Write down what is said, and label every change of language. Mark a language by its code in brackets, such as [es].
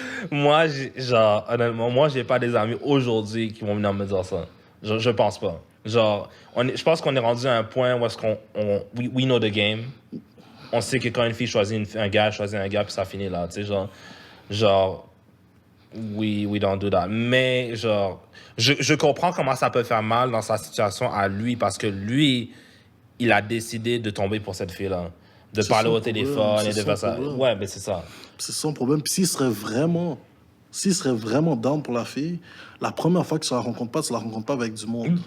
[fr] Moi, honnêtement, j'ai pas des amis aujourd'hui qui vont venir me dire ça. Je pense pas. Genre, je pense qu'on est rendu à un point où est-ce [en] we know the game. [fr] On sait que quand une fille choisit un gars, puis ça finit là. Tu sais, genre, [en] we don't do that. [fr] Mais, genre, je comprends comment ça peut faire mal dans sa situation à lui, parce que lui, il a décidé de tomber pour cette fille-là. De parler au téléphone et de faire ça. Ouais, mais c'est ça. C'est son problème. Puis s'il serait vraiment down pour la fille, la première fois que tu la rencontres pas avec du monde.